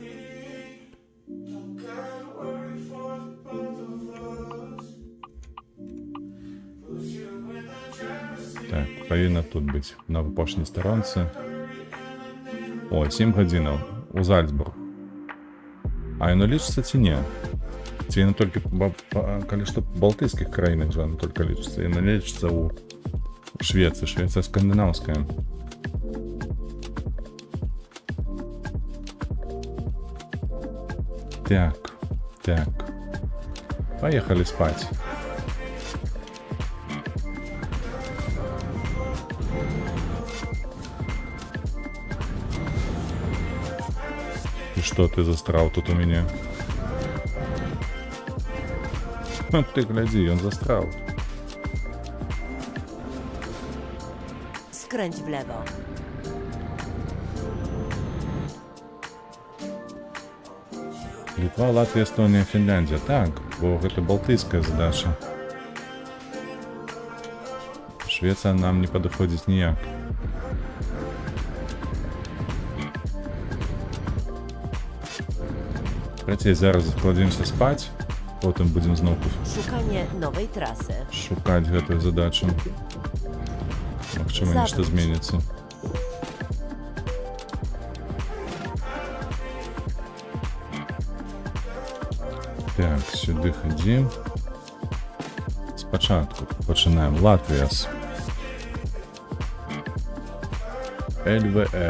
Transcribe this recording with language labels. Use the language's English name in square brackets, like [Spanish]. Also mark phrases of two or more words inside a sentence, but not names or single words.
[Belarusian] Так, павінна тут быць на апошняй старонцы. О, 7 гадзінаў у Зальцбург. А яно лічыцца ці не? Ці яно толькі, калі што балтыйскіх краінах жа яно толькі лічыцца. Яно не лічыцца ў Швецыі. Швецыя скандынаўская. Так. [Russian] Поехали спать. И что ты застрял тут у меня? Ты гляди, он застрял. [Polish] Skręć w lewo. [Belarusian] Літва, Латвія, Естонія, Фінляндія. Так, бо гэта балтыйская задача. Швецыя нам не падыходзіць ніяк. Давайте зараз закладзімся спаць, потым будзем зноўку [Polish] Szukanie nowej trasy. [Belarusian] шукаць гэтую задачу. Магчыма, нешта зменіцца. Так, сюди ходім. [Ukrainian] Спочатку починаємо. Латвія. [Belarusian] ЛВР.